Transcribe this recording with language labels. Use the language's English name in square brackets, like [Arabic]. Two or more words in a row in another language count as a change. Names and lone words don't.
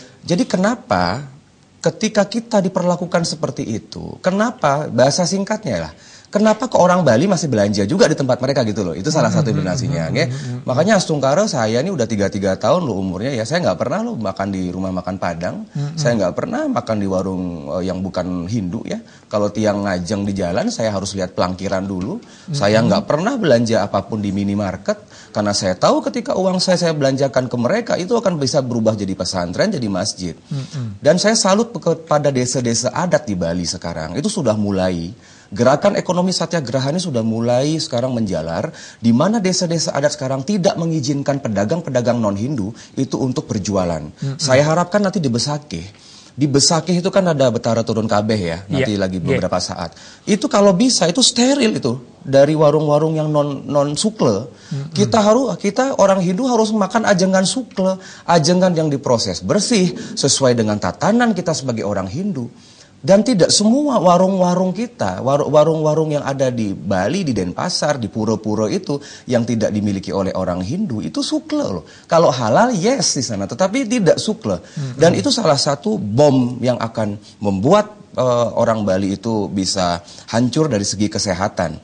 [Indonesian] Jadi kenapa ketika kita diperlakukan seperti itu, kenapa bahasa singkatnya lah, kenapa ke orang Bali masih belanja juga di tempat mereka gitu loh. Itu salah satu donasinya. Makanya Astungkara saya ini udah 33 tahun loh umurnya ya. Saya nggak pernah loh makan di rumah makan Padang. Saya nggak pernah makan di warung yang bukan Hindu ya. Kalau [Balinese] tiang ngajeng [Indonesian] di jalan saya harus lihat pelangkiran dulu. Saya nggak pernah belanja apapun di minimarket. Karena saya tahu ketika uang saya belanjakan ke mereka itu akan bisa berubah jadi pesantren, jadi masjid. Dan saya salut kepada desa-desa adat di Bali sekarang. Itu sudah mulai. Gerakan ekonomi satyagraha ini sudah mulai sekarang menjalar, di mana desa-desa adat sekarang tidak mengizinkan pedagang-pedagang non-Hindu itu untuk berjualan. Saya harapkan nanti di Besakih, di Besakih itu kan ada Betara Turun Kabeh ya, nanti lagi beberapa saat. Itu kalau bisa itu steril itu dari warung-warung yang non sukle. Kita orang Hindu harus makan [Balinese] ajengan sukle, [Indonesian] ajengan yang diproses bersih sesuai dengan tatanan kita sebagai orang Hindu. Dan tidak semua warung-warung kita, warung-warung yang ada di Bali, di Denpasar, di pura-pura itu yang tidak dimiliki oleh orang Hindu, itu sukle loh. Kalau halal, yes di sana, tetapi tidak sukle. Dan itu salah satu bom yang akan membuat orang Bali itu bisa hancur dari segi kesehatan.